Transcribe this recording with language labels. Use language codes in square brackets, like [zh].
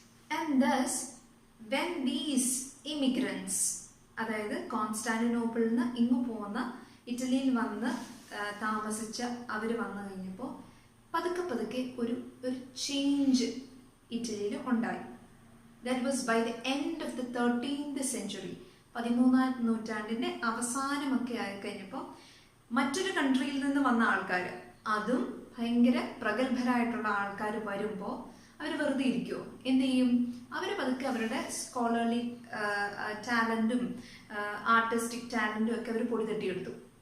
[en] and thus when these immigrants, [ml] അതായത് കോൺസ്റ്റാന്റിനോപ്പിളിൽ നിന്ന് ഇങ്ങ് പോകുന്ന, ഇറ്റലിയിൽ വന്ന് താമസിച്ച അവർ വന്നു കഴിഞ്ഞപ്പോൾ പതുക്കെ പതുക്കെ ഒരു ചേഞ്ച് ഇറ്റലിയിൽ ഉണ്ടായി. [en] That was by the end of the 13th century. [ml] 13ാം നൂറ്റാണ്ടിന്റെ അവസാനമൊക്കെ ആയിക്കഴിഞ്ഞപ്പോൾ മറ്റൊരു കൺട്രിയിൽ നിന്ന് വന്ന ആൾക്കാർ, അതും ഭയങ്കര പ്രഗത്ഭരായിട്ടുള്ള ആൾക്കാർ വരുമ്പോൾ അവർ വെറുതെ ഇരിക്കുമോ? എന്ത് ചെയ്യും? അവർ പതുക്കെ അവരുടെ സ്കോളർലി ടാലൻറ്റും ആർട്ടിസ്റ്റിക് ടാലൻറ്റും ഒക്കെ അവർ പൊടി തട്ടിയെടുത്തു.